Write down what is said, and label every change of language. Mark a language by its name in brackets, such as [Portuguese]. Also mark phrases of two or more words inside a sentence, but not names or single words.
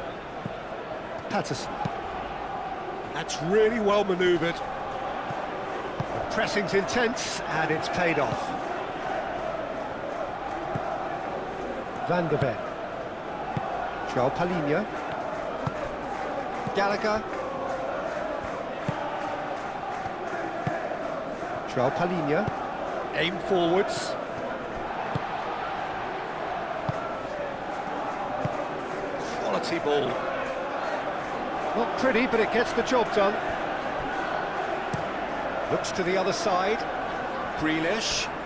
[English] Patterson. That's really well manoeuvred. Pressing's intense, and it's paid off. Van der Ven. João Palhinha. Gallagher. João Palhinha. Aim forwards. Quality ball. Not pretty, but it gets the job done. Looks to the other side. Grealish.